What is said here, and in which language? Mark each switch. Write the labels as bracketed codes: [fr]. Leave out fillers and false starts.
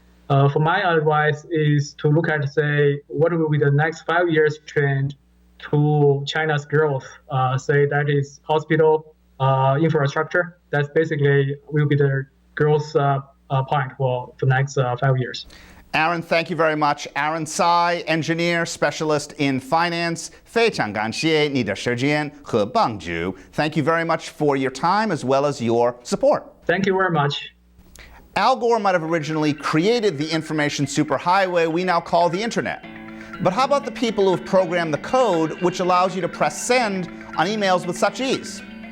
[en] For my advice is to look at, say, what will be the next 5 years trend to China's growth. Say that is hospital infrastructure. That's basically will be the growth point for the next 5 years. Aaron, thank you very much. Aaron Cai, engineer, specialist in finance. [zh] 非常感谢你的时间和帮助. [en] Thank you very much for your time as well as your support. Thank you very much. Al Gore might have originally created the information superhighway we now call the internet. But how about the people who have programmed the code which allows you to press send on emails with such ease?